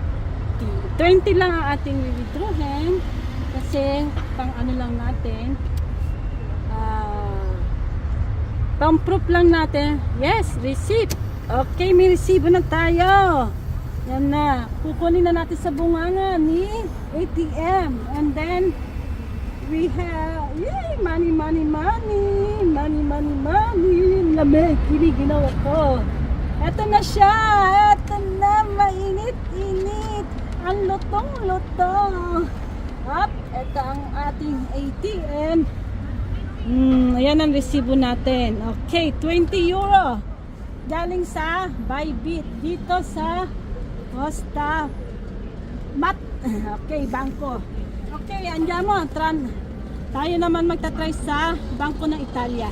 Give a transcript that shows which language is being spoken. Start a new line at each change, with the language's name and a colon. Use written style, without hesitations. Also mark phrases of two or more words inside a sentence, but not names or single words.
Filipino: 20 lang ang ating withdrawin kasi pang ano lang natin, pang proof lang natin.
English: Yes, receipt.
Filipino: Okay, may resibo na tayo. Yan na, kukunin na natin sa bunganga ni ATM,
English: and then we have, yay, money, money, money, money, money, money.
Filipino: Lamig, kini ginawa ko. Eto na siya, eto na, mainit-init, ang lutong-lutong. Up, eto ang ating ATM. Ayan ang resibo natin. Okay, €20. Galing sa Bybit dito sa Costa Mat. Okay, bangko. Okay, andiamo. Tayo naman magta-try sa Bangko ng Italia.